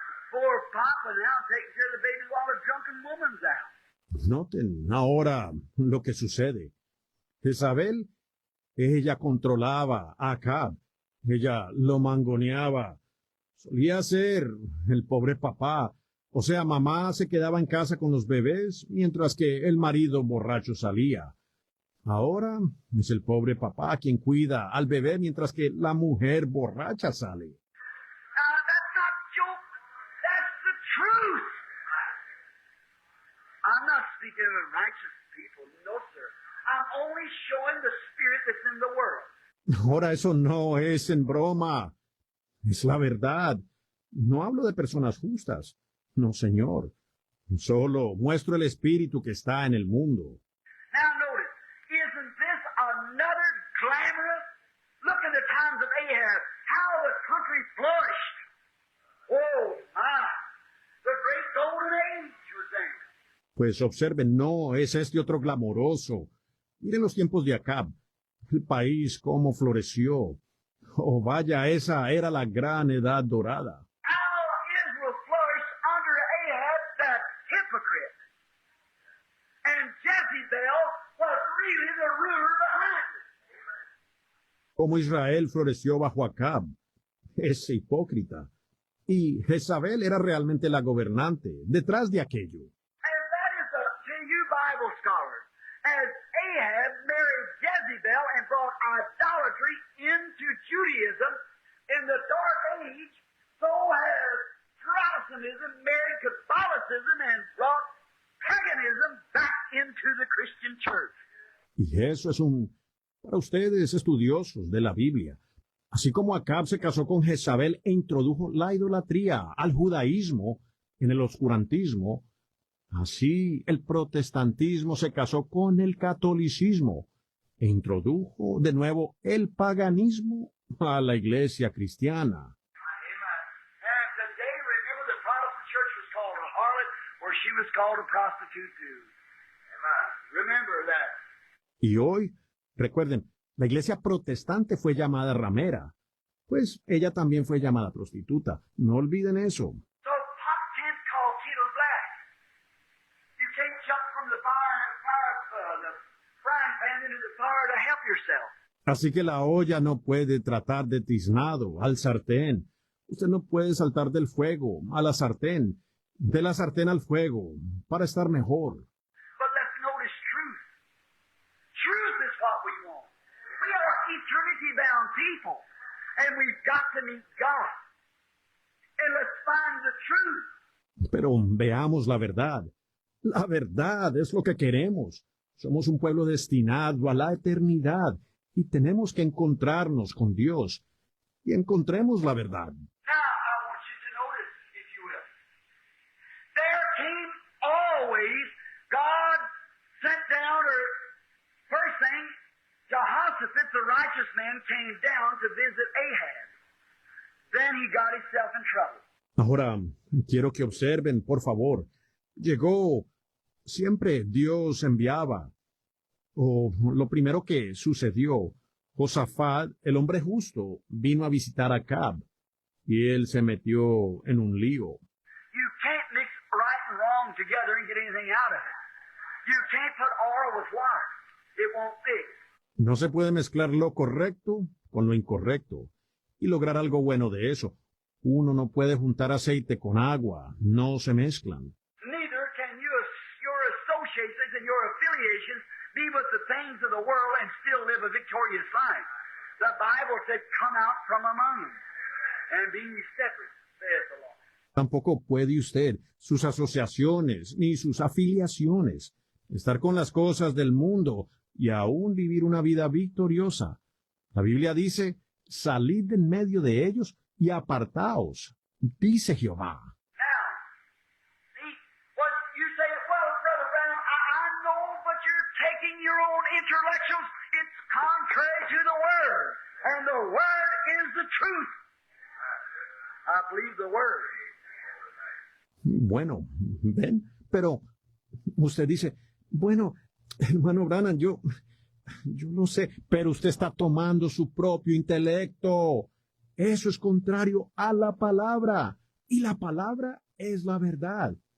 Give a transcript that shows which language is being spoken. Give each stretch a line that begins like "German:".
English: Poor Papa now taking care of the babies while the drunken woman's out.
Spanish: Noten ahora lo que sucede. Jezabel, ella controlaba a Acab. Ella lo mangoneaba. Solía ser el pobre papá. O sea, mamá se quedaba en casa con los bebés mientras que el marido borracho salía. Ahora es el pobre papá quien cuida al bebé mientras que la mujer borracha sale.
English: That's not joke. That's the truth. I'm not speaking of righteous people. No, sir. I'm only showing the spirit that's in the world.
Spanish: Ahora eso no es en broma. Es la verdad. No hablo de personas justas. No, señor. Solo muestro el espíritu que está en el mundo.
English: Now notice, isn't this another glamorous? Look at the times of Ahab, how the country flourished. Oh, my. The great golden age was there.
Spanish: Pues observen, no es este otro glamoroso. Miren los tiempos de Acab. El país cómo floreció. Oh, vaya, esa era la gran edad dorada.
English: How Israel flourished under Ahab, that hypocrite. And Jezebel was really the ruler behind it.
Spanish: Cómo Israel floreció bajo Acab. Ese hipócrita. Y Jezabel era realmente la gobernante detrás de aquello.
English: And that is to you Bible scholars, as Ahab married Jezebel and brought idolatry into Judaism in the Dark Age, so has Protestantism married Catholicism and brought paganism back into the Christian church.
Spanish: Y eso es para ustedes estudiosos de la Biblia. Así como Acab se casó con Jezabel e introdujo la idolatría al judaísmo en el oscurantismo, así el protestantismo se casó con el catolicismo e introdujo de nuevo el paganismo a la iglesia cristiana.
English: Amen. And today, remember, the Protestant church was called a harlot, or she was called a prostitute too. Amen. Remember that.
Spanish: Y hoy, recuerden, la iglesia protestante fue llamada ramera, pues ella también fue llamada prostituta. No olviden eso.
English: So Pop Tent called Tito Black. You can't jump from the the frying pan into the fire to help yourself.
Spanish: Así que la olla no puede tratar de tiznado al sartén. Usted no puede saltar del fuego a la sartén, de la sartén al fuego, para estar mejor.
English: But let's notice truth. Truth is what we want. We are eternity-bound people, and we've got to meet God. And let's find the truth.
Spanish: Pero veamos la verdad. La verdad es lo que queremos. Somos un pueblo destinado a la eternidad y tenemos que encontrarnos con Dios. Y encontremos la verdad.
English: Now, I want you to notice, if you will. There came always, God sent down, or first thing, Jehoshaphat, the righteous man, came down to visit Ahab. Then he got himself in trouble.
Spanish: Ahora, quiero que observen, por favor. Llegó, siempre Dios enviaba. O lo primero que sucedió, Josafat, el hombre justo, vino a visitar a Acab, y él se metió en un lío.
English: You can't mix right and wrong together and get anything out of it. You can't put oil with water. It won't mix.
Spanish: No se puede mezclar lo correcto con lo incorrecto y lograr algo bueno de eso. Uno no puede juntar aceite con agua, no se mezclan.
English: Neither can your associations and your affiliations be with the things of the world and still live a victorious life. The Bible said, come out from among them and be ye separate, saith the Lord.
Spanish: Tampoco puede usted, sus asociaciones ni sus afiliaciones, estar con las cosas del mundo y aún vivir una vida victoriosa. La Biblia dice, salid en medio de ellos y apartaos, dice Jehová.
English: Now, see, what you say, well, Brother Branham, I know, but you're taking your own intellectuals. It's contrary to the Word, and the Word is the truth. I believe the Word.
Spanish: Bueno, ven, pero usted dice, bueno, hermano Branham, yo no sé, pero usted está tomando su propio intelecto. Eso es contrario a la palabra, y la palabra es la verdad.